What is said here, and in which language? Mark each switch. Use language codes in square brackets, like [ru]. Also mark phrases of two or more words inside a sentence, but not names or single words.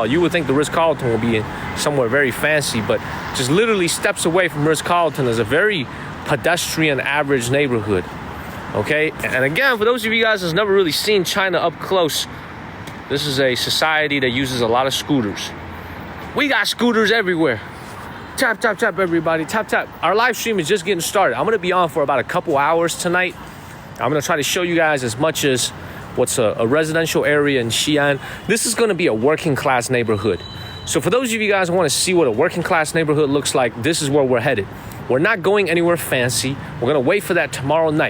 [en] You would think the Ritz-Carlton will be somewhere very fancy, but just literally steps away from Ritz-Carlton is a very pedestrian, average neighborhood. Okay? And again, for those of you guys that's never really seen China up close, this is a society that uses a lot of scooters. We got scooters everywhere. Tap, tap, tap, everybody. Tap, tap. Our live stream is just getting started. I'm going to be on for about a couple hours tonight. I'm going to try to show you guys as much as what's a residential area in Xi'an. This is going to be a working class neighborhood. So for those of you guys who want to see what a working class neighborhood looks like, this is where we're headed. We're not going anywhere fancy. We're going to wait for that tomorrow night.